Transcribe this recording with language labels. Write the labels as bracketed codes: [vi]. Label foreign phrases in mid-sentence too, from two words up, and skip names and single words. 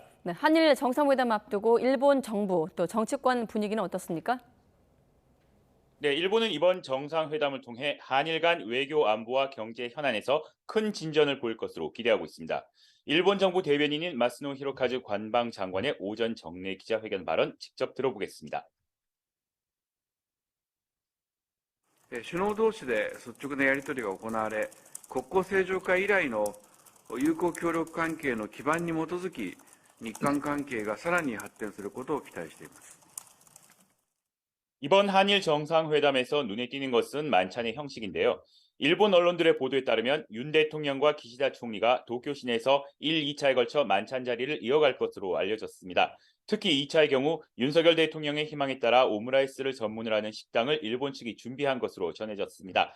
[ko] 네, 한일 정상회담 앞두고 일본 정부 또 정치권 분위기는 어떻습니까? 네, 일본은 이번 정상회담을 통해 한일 간 외교 안보와 경제 현안에서 큰 진전을 보일 것으로 기대하고 있습니다. 일본 정부 대변인인 마스노 히로카즈 관방장관의 오전 정례 기자회견 발언 직접 들어보겠습니다. [ja] 首脳同士で率直なやり取りが行われ、国交正常化以来の友好協力関係の基盤に基づき、日韓関係がさらに発展することを期待しています。 [ko] 이번 한일 정상회담에서 눈에 띄는 것은 만찬의 형식인데요. 일본 언론들의 보도에 따르면 윤 대통령과 기시다 총리가 도쿄 시내에서 1, 2차에 걸쳐 만찬 자리를 이어갈 것으로 알려졌습니다. 특히 2차의 경우 윤석열 대통령의 희망에 따라 오므라이스를 전문을 하는 식당을 일본 측이 준비한 것으로 전해졌습니다.